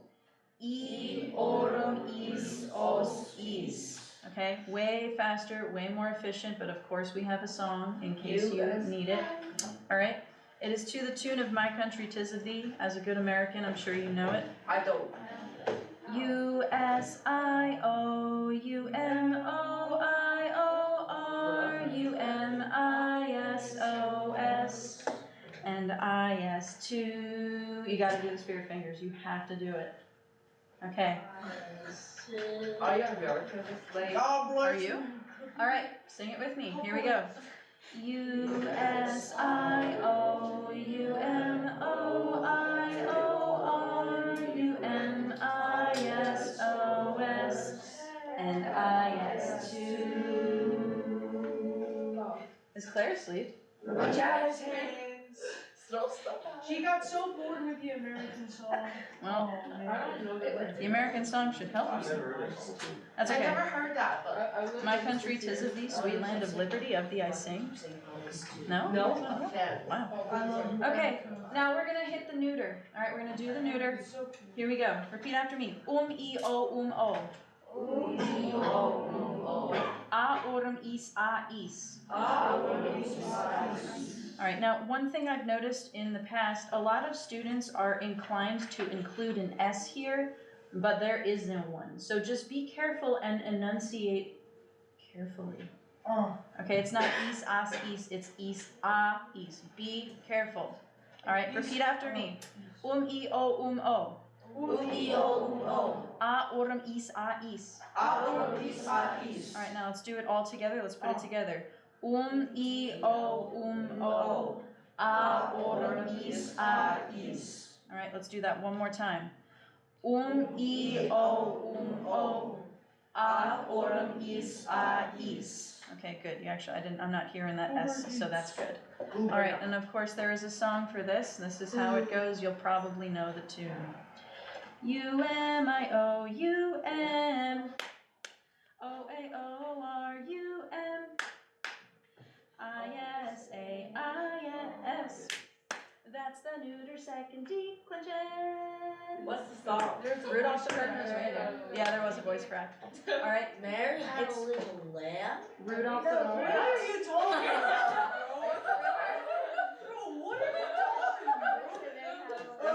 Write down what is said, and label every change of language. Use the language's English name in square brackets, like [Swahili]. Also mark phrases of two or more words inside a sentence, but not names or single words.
[Latin] I orm is os is. [English] Okay, way faster, way more efficient, but of course we have a song in case you need it. Alright, it is to the tune of My Country 'Tis of Thee. As a good American, I'm sure you know it. I don't. U-S-I-O-U-M-O-R-U-M-I-S-O-S and I-S-2. You gotta do this for your fingers. You have to do it. Okay. Are you American? Like, God bless Are you? Alright, sing it with me. Here we go. U-S-I-O-U-M-O-R-U-M-I-S-O-S and I-S-2. Is Claire asleep? Jazz hands. throw stuff. She got so bored with the American song. Well, Oh, man. the American song should help you. That's I okay. never heard that, but. My country 'tis of thee, sweet land of liberty, of thee I sing. No? No? Oh, Yeah. wow. I love Okay, now we're gonna hit the neuter. Alright, we're gonna do the neuter. Here we go. Repeat after me. [Latin] E o o. A orm is a is. [English] Alright, now one thing I've noticed in the past, a lot of students are inclined to include an S here, but there isn't one. So just be careful and enunciate carefully. Okay, it's not is, as, is, it's is, a, is. Be careful. Alright, repeat after me. [Latin] E o o. A orm is a is. [English] Alright, now let's do it all together. Let's put it together. [Latin] E o o. A orm is a is. [English] Alright, let's do that one more time. [Latin] E o o. A orm is a is. [English] Okay, good. I'm not hearing that S, so that's good. Alright, and of course there is a song for this. This is how it goes. You'll probably know the tune. U-M-I-O-U-M O-A-O-R-U-M I-S-A-I-S That's the neuter second declension. What's the song? Rudolph the Red-Nosed Reindeer. Yeah, there was a voice crack. All right, Mary had It's- a little lamb. Rudolph What the. are you talking about, bro? Bro, what are you talking about?